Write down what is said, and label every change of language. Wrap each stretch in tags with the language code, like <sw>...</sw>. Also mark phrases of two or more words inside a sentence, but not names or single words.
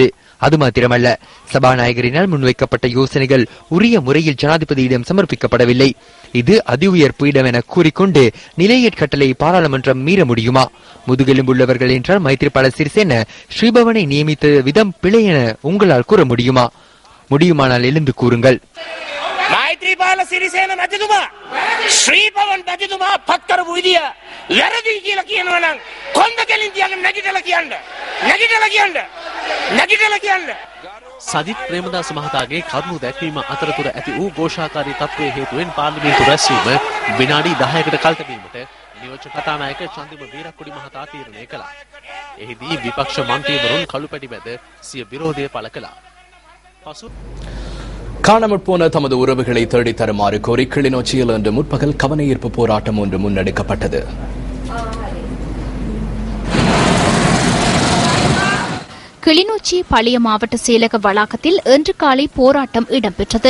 <ta>அது மாத்திரமல்ல, சபாநாயகரினால் முன்வைக்கப்பட்ட யோசனைகள் உரிய முறையில் ஜனாதிபதியிடம் சமர்ப்பிக்கப்படவில்லை. இது அதி உயர் பீடம் என கூறிக்கொண்டு நிலையற்கட்டளை பாராளுமன்றம் மீற முடியுமா? முதுகெலும்புள்ளவர்கள் என்றால் மைத்ரிபால சிறிசேன ஸ்ரீபவனை நியமித்த விதம் பிழை என உங்களால் கூற முடியுமா? முடியுமானால் எழுந்து கூறுங்கள்.</ta> <si>මෛත්‍රීපාල සිරිසේන මැතිතුමා ශ්‍රීපවන් මැතිතුමා පත් කරපු විදිය වැරදි කියලා කියනවා නම් කොන්ද කෙලින් තියන්න නැගිටලා කියන්න සජිත් ප්‍රේමදාස මහතාගේ කරුණු දැක්වීම අතරතුර ඇති වූ ഘോഷාකාරී තත්ත්වයේ හේතුවෙන් පාර්ලිමේන්තු රැස්වීම විනාඩි 10කට කල් තැබීමට නියෝජ්‍ය කතානායක චන්දිම වීරක්කොඩි මහතා තීරණය කළා. එහිදී විපක්ෂ මන්ත්‍රීවරුන් කළුපැටි මැද සිය විරෝධය පළ කළා.</si> <ta>காணாமற் போன தமது உறவுகளை தேடித் தருமாறு கோரி கிளிநொச்சியில் இன்று முற்பகல் கவனஈர்ப்பு போராட்டம் ஒன்று முன்னெடுக்கப்பட்டது. கிளிநொச்சி பழைய மாவட்ட செயலக வளாகத்தில் இன்று காலை போராட்டம் இடம்பெற்றது.</ta>